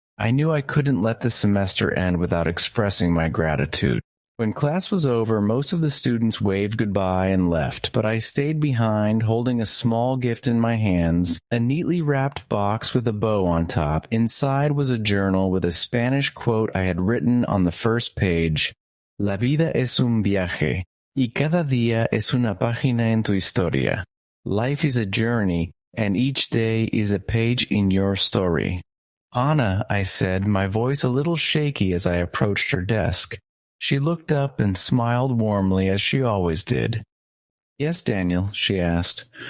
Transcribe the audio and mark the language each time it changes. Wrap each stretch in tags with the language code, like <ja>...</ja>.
<en>I knew I couldn't let the semester end without expressing my gratitude. When class was over, most of the students waved goodbye and left, but I stayed behind, holding a small gift in my hands, a neatly wrapped box with a bow on top. Inside was a journal with a Spanish quote I had written on the first page.</en> <es>"La vida es un viaje, y cada día es una página en tu historia.</es> <en>Life is a journey, and each day is a page in your story." "Ana," I said, my voice a little shaky as I approached her desk. She looked up and smiled warmly as she always did. "Yes, Daniel," she asked.</en>